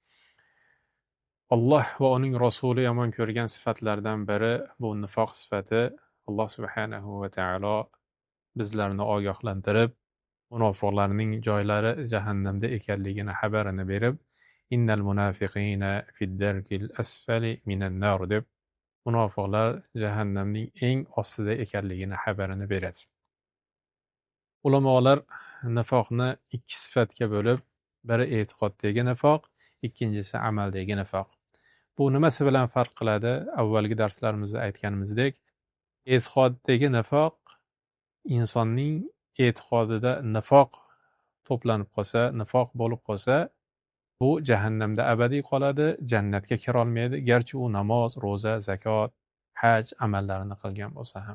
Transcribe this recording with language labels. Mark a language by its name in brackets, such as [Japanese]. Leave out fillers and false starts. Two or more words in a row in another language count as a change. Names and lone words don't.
[Uzbek] Alloh va uning rasuli yomon ko'rgan sifatlardan biri bu nifoq sifati. Alloh [Arabic] سبحانه وتعالى [Uzbek] bizlarni ogohlantirib, munofiqlarning joylari jahannamda ekanligini xabarini berib, [Arabic] إن المنافقين في الدرك الأسفل من النار [Uzbek] deb munofiqlar jahannamning eng ostida ekanligini xabarini beradi. Ulamolar nifoqni ikki sifatga bo'lib, biri e'tiqoddagi nifoq, ikkinchisi amaldagi nifoq. Bu nimasi bilan farq qiladi? Avvalgi darslarimizda aytganimizdek, e'tiqoddagi nifoq insonning e'tiqodida nifoq to'planib qolsa, nifoq bo'lib qolsa, bu jahannamda abadiy qoladi, jannatga kira olmaydi, garchi u namoz, ro'za, zakot, haj amallarini qilgan bo'lsa ham.